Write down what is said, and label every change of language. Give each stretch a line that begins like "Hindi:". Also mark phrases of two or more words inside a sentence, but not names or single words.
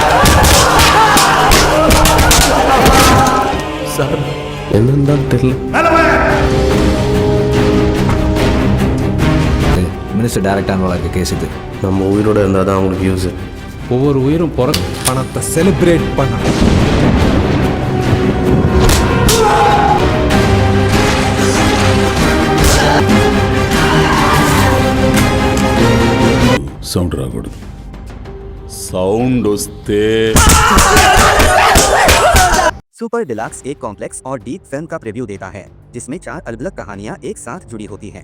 Tamil: சார், என்னன்னு தான் தெரியல.
English: minister direct
Tamil: ஆனவளா இருக்க கேஸ் இது. நம்ம உயிரோட இருந்தால் தான் அவங்களுக்கு யூஸ். ஒவ்வொரு உயிரும் பணத்தை செலிப்ரேட் பண்ண.
Telugu: సౌండ్ రాకూడదు. సౌండ్ వస్తే
Hindi: सुपर डिलक्स एक कॉम्प्लेक्स और
English: deep film
Hindi: का प्रीव्यू देता है जिसमें 4 अलग-अलग कहानियां एक साथ जुड़ी होती हैं।